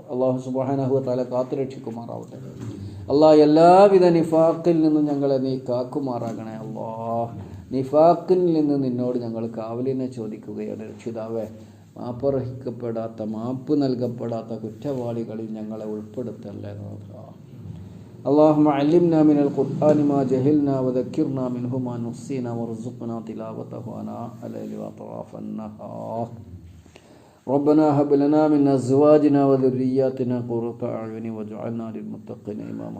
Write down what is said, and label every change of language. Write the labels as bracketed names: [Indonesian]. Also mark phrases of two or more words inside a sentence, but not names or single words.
[Malayalam] അള്ളാഹു [Arabic] سبحانه وتعالى [Malayalam] കാത്തുരക്ഷിക്കുമാറാവട്ടെ. അള്ളാഹ് എല്ലാവിധ നിഫാഖിൽ നിന്നും ഞങ്ങളെ നീ കാക്കുമാറാകണേ. അള്ളാഹ് നിഫാഖിൽ നിന്ന് നിന്നോട് ഞങ്ങൾ കാവലിനെ ചോദിക്കുകയാണ്. രക്ഷിതാവേ, മാപ്പർഹിക്കപ്പെടാത്ത, മാപ്പ് നൽകപ്പെടാത്ത കുറ്റവാളികളിൽ ഞങ്ങളെ ഉൾപ്പെടുത്തല്ലേ. [Arabic] اللهم علمنا من القرآن ما جهلنا وذكرنا منه ما نسينا وارزقنا تلاوته آناء الليل وأطراف النهار. ربنا هب لنا من أزواجنا وذرياتنا قرة أعين واجعلنا للمتقين إماما.